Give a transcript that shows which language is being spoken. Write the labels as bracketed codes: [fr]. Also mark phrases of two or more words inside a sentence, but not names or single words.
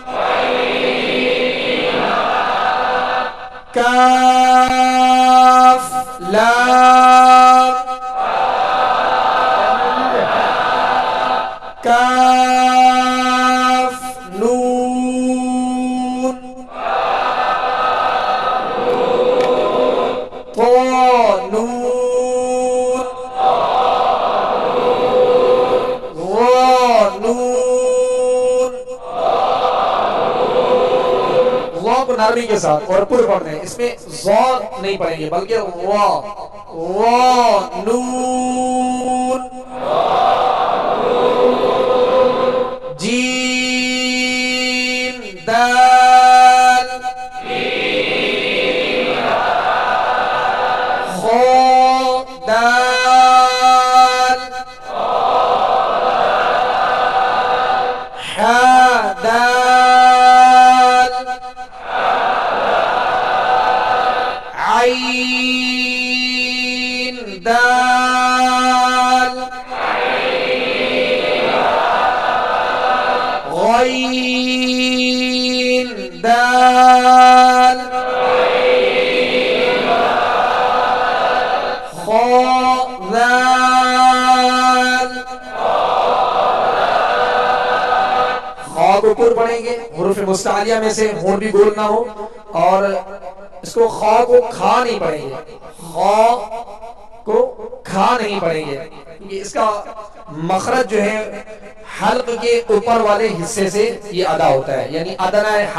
[ar] كاف لام كاف نون طا نون ظا نون. [ur] ظا کو نرمی کے ساتھ اور پر پڑھتے ہیں، اس میں ظا نہیں پڑھیں گے بلکہ وا وا نون [ar] جیم دال خا دال حا دال عين دال غين دال خا ذال. [ur] خا کو پر پڑھیں گے حروف مستعلیہ میں سے، ہون بھی گول نہ ہو، اور اس کو خا کو کھا نہیں پڑھیں گے، خا کو کھا نہیں پڑھیں گے، کیونکہ اس کا مخرج جو ہے حلق کے اوپر والے حصے سے یہ ادا ہوتا ہے، یعنی ادنائے